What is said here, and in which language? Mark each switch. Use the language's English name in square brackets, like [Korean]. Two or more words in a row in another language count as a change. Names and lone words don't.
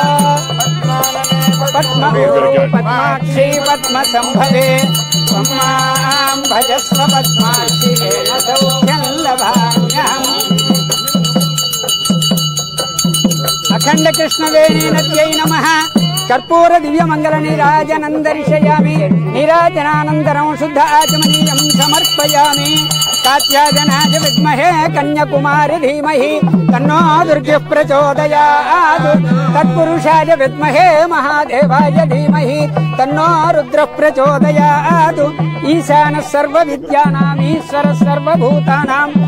[Sanskrit] పద్మూరు పద్మాక్షి పద్మసంభవే త్వం మాం భజస్వ పద్మాక్షి సౌఖ్యం లభామ్యహం. అఖండ కృష్ణవేణీ నద్యై నమః. కర్పూర దివ్యమంగళ నీరాజనందర్శయామి. నీరాజనానంతరం శుద్ధ ఆచమనీయం సమర్పయామి. कात्यायनाय विद्महे कन्याकुमारी धीमहि तन्नो दुर्गे प्रचोदयात् तत्पुरुषाय विद्महे महादेवाय धीमहि तन्नो रुद्रः प्रचोदयात् ईशानः सर्वविद्यानाम् ईश्वरः सर्वभूतानां